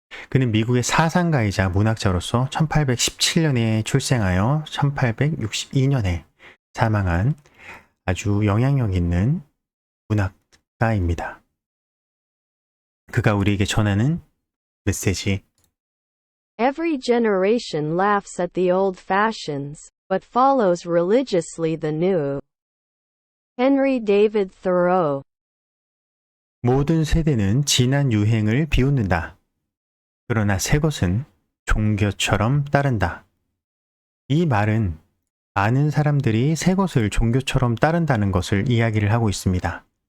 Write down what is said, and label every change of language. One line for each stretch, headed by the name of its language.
Korean: 그는 미국의 사상가이자 문학자로서 1817년에 출생하여 1862년에 사망한 아주 영향력 있는 문학가입니다. 그가 우리에게 전하는 메시지.
English: Every generation laughs at the old fashions, but follows religiously the new. Henry David Thoreau.
Korean: 모든 세대는 지난 유행을 비웃는다. 그러나 새 것은 종교처럼 따른다. 이 말은 많은 사람들이 새 것을 종교처럼 따른다는 것을 이야기를 하고 있습니다.